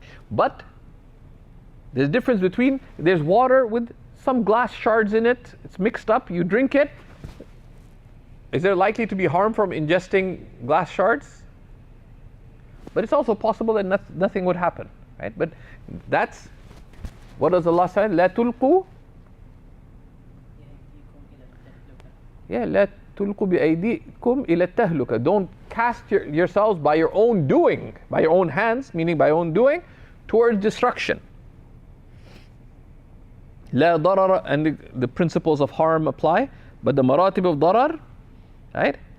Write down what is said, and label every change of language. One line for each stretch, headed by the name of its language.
English: But there's a difference between, there's water with some glass shards in it, it's mixed up, you drink it, is there likely to be harm from ingesting glass shards? But it's also possible that nothing would happen, right? But that's, what does Allah say?
Arabic: لا تلقوا لا تلقوا بأيديكم إلى التهلكة.
English: Don't cast yourselves by your own doing, by your own hands, meaning by your own doing, towards destruction.
Arabic: لا ضرر,
English: and the principles of harm apply, but the maratib of darar, right?